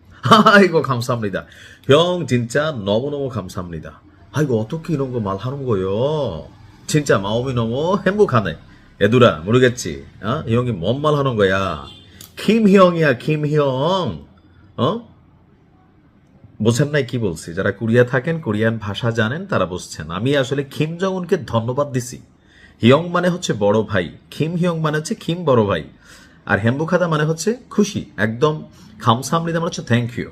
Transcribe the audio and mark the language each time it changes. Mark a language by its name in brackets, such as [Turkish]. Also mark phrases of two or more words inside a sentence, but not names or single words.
[Korean] 아이고 감사합니다. 형 진짜 너무너무 감사합니다. 아이고 어떻게 이런 거 말하는 거요? 진짜 마음이 너무 행복하네. 애들아 모르겠지? 이 형이 뭔 말 하는 거야? 김형이야 김형. [Bangla] বোঝেন নাই কি বলছি? যারা কোরিয়া থাকেন, কোরিয়ান ভাষা জানেন, তারা বুঝছেন। আমি আসলে কিম জং উনকে ধন্যবাদ দিছি। হিয়ং মানে হচ্ছে বড় ভাই, কিম হিয়ং মানে হচ্ছে কিম বড় ভাই, আর হেম্বুখাদা মানে হচ্ছে খুশি, একদম খামসামনিদা মানে হচ্ছে [English] thank you.